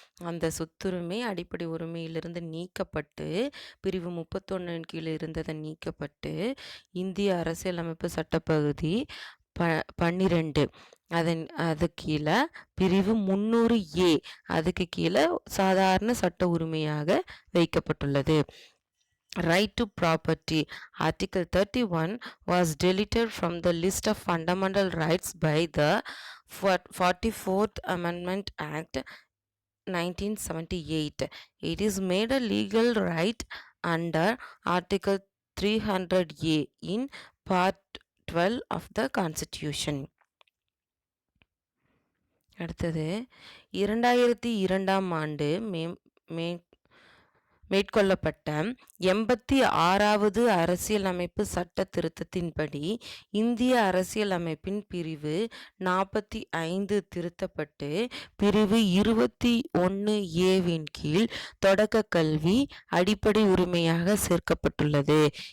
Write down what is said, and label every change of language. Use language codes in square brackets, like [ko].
[ta] அந்த சொத்துரிமை அடிப்படை உரிமையிலிருந்து நீக்கப்பட்டு பிரிவு 31 கீழே இருந்ததை நீக்கப்பட்டு இந்திய அரசியலமைப்பு சட்டப்பகுதி 12 அது கீழே பிரிவு 300A அதுக்கு கீழே சாதாரண சட்ட உரிமையாக வைக்கப்பட்டுள்ளது. [en] Right to property. Article 31 was deleted from the list of fundamental rights by the 44th Amendment Act 1978. It is made a legal right under Article 300A in Part 12 of the Constitution. [ta] அடுத்தது 2002 மேற்கொள்ளப்பட்ட 86வது அரசியலமைப்பு சட்ட திருத்தத்தின்படி இந்திய அரசியலமைப்பின் பிரிவு 45 திருத்தப்பட்டு பிரிவு 21A கீழ் தொடக்க கல்வி அடிப்படை உரிமையாக சேர்க்கப்பட்டுள்ளது.